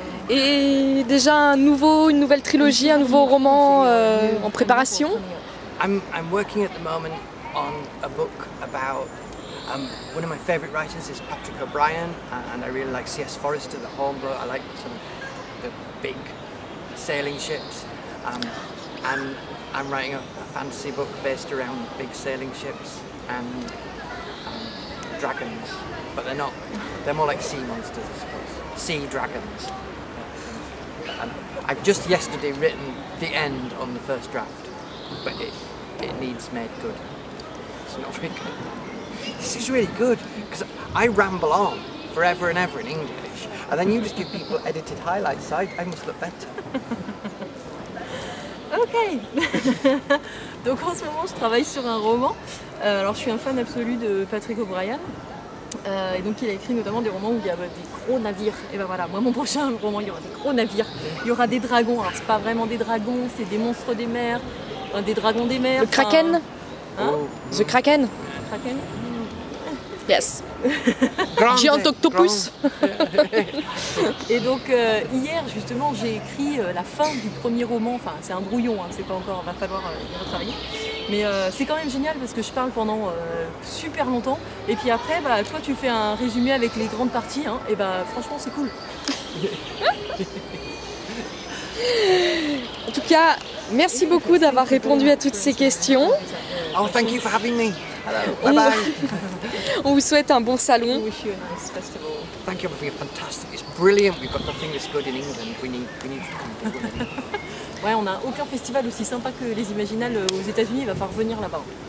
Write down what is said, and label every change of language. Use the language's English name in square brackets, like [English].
[French] Et déjà une nouvelle trilogie, un nouveau roman en préparation. [English] I'm working at the moment on a book about one of my favourite writers is Patrick O'Brian, and I really like C.S. Forester, the Hornblower. I like sort of the big sailing ships, and I'm writing a fantasy book based around big sailing ships and dragons, but they're not. They're more like sea monsters, I suppose. Sea dragons. And I've just yesterday written the end on the first draft, but it needs made good. It's not very good. This is really good because I ramble on forever and ever in English, and then you just give people edited highlights. So I must look better. Ok. [French] Donc en ce moment, je travaille sur un roman. Alors je suis un fan absolu de Patrick O'Brian. Et donc il a écrit notamment des romans où il y a des gros navires. Et ben voilà, moi mon prochain roman, il y aura des gros navires. Il y aura des dragons. Alors c'est pas vraiment des dragons, c'est des monstres des mers, des dragons des mers. Le Kraken. Hein? [English] The Kraken. Kraken. Yes. Giant octopus. [French] Et donc hier justement j'ai écrit la fin du premier roman, enfin c'est un brouillon, hein, c'est pas encore, va falloir y retravailler. Mais c'est quand même génial parce que je parle pendant super longtemps et puis après toi tu fais un résumé avec les grandes parties hein, et franchement c'est cool. En tout cas, merci beaucoup d'avoir répondu à toutes ces questions. [English] Oh, thank you for having me. Hello. Bye bye. [French] On vous souhaite un bon salon. [English] We wish you a nice festival. Thank you for being fantastic. It's brilliant. We've got nothing this good in England. We need to come to England. [French] Ouais, on n'a aucun festival aussi sympa que les Imaginales aux États-Unis. Il va falloir venir là-bas.